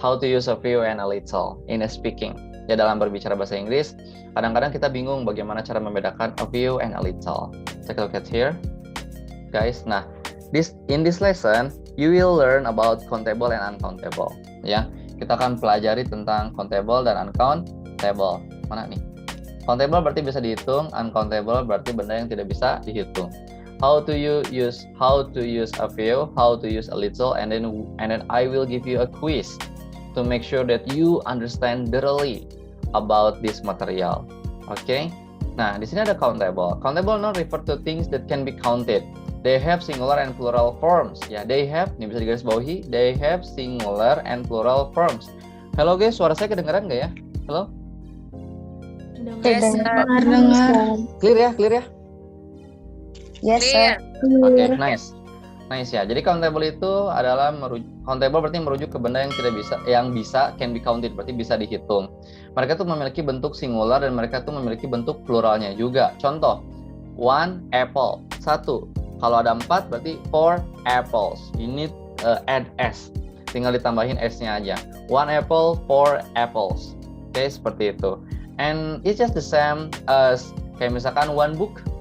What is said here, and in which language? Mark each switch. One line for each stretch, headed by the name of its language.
English: How to use a few and a little in speaking.
Indonesian: Ya, dalam berbicara bahasa Inggris, kadang-kadang kita bingung bagaimana cara membedakan a few and a little.
English: Take a look at here, guys.
Indonesian: Nah,
English: in this lesson, you will learn about countable and uncountable.
Indonesian: Ya, kita akan pelajari tentang countable dan uncountable. Mana nih? Countable berarti bisa dihitung, uncountable berarti benda yang tidak bisa dihitung.
English: How to use a few, how to use a little, and then I will give you a quiz to make sure that you understand thoroughly about this material. Okay?
Indonesian: Nah, di sini ada countable.
English: Countable noun refer to things that can be counted. They have singular and plural forms. Ya, they have,
Indonesian: ini bisa digarisbawahi,
English: they have singular and plural forms.
Indonesian: Halo guys, suara saya kedengaran nggak ya? Halo? Dengar.
English: Clear ya? Clear ya? Yes, sir. Oke, nice. Nice ya.
Indonesian: Jadi countable itu adalah countable berarti merujuk ke benda yang bisa
English: can be counted,
Indonesian: berarti bisa dihitung. Mereka tuh memiliki bentuk singular dan mereka tuh memiliki bentuk pluralnya juga. Contoh, one apple, satu. Kalau ada 4 berarti 4 apples.
English: You need add s.
Indonesian: Tinggal ditambahin s-nya aja.
English: One apple, 4 apples.
Indonesian: Oke, seperti itu.
English: And it's just the same as
Indonesian: kayak misalkan
English: one book.